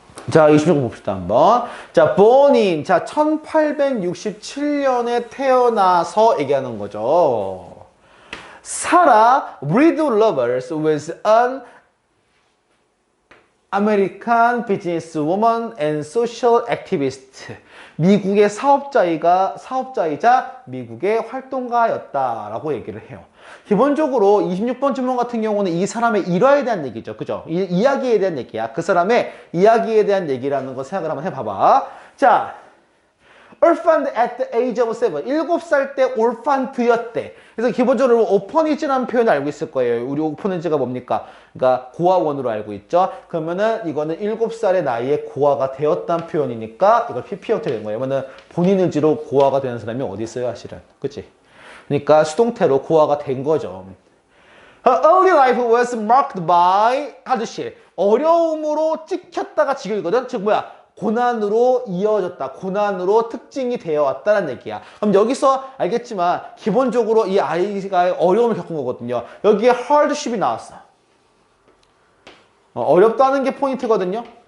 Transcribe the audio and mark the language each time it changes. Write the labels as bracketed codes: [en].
[ko] 자, 26번 봅시다, 한번. 자, 본인. 자, 1867년에 태어나서 얘기하는 거죠. [en] 사라 breed lovers was an American businesswoman and social activist. [ko] 미국의 사업자이자 미국의 활동가였다라고 얘기를 해요. 기본적으로 26번 질문 같은 경우는 이 사람의 일화에 대한 얘기죠. 그죠? 이야기에 대한 얘기야. 그 사람의 이야기에 대한 얘기라는 거 생각을 한번 해봐봐. [en] 자, orphaned at the age of 7. [ko] 7살 때 orphaned였대. 그래서 기본적으로 orphanage라는 표현을 알고 있을 거예요. 우리 orphanage가 뭡니까? 그러니까 고아원으로 알고 있죠. 그러면은 이거는 7살의 나이에 고아가 되었다는 표현이니까 이걸 PP 형태로 된 거예요. 그러면은 본인 의지로 고아가 되는 사람이 어디 있어요, 사실은. 그치? 그러니까 수동태로 고아가 된 거죠. [en] Her early life was marked by hardship. [ko] 어려움으로 찍혔다가 지겨이거든. 즉 뭐야? 고난으로 이어졌다. 고난으로 특징이 되어 왔다는 얘기야. 그럼 여기서 알겠지만 기본적으로 이 아이가 어려움을 겪은 거거든요. 여기에 hardship이 나왔어. 어렵다는 게 포인트거든요.